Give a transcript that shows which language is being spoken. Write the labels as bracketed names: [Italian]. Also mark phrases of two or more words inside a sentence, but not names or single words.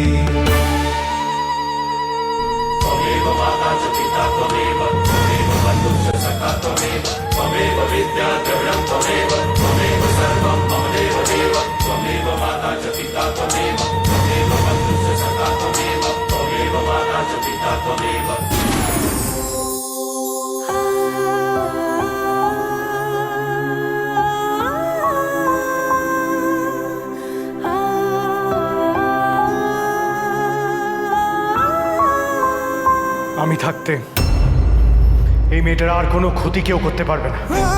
[Sanskrit] त्वमेव बन्धुश्च सखा त्वमेव विद्या द्रविणं त्वमेव सर्वं मम देवदेव त्वमेव माता च पिता त्वमेव बन्धुश्च सखा त्वमेव माता च पिता त्वमेव। [Bangla] আমি থাকতে এই মেয়েটার আর কোনো ক্ষতি কেউ করতে পারবে না।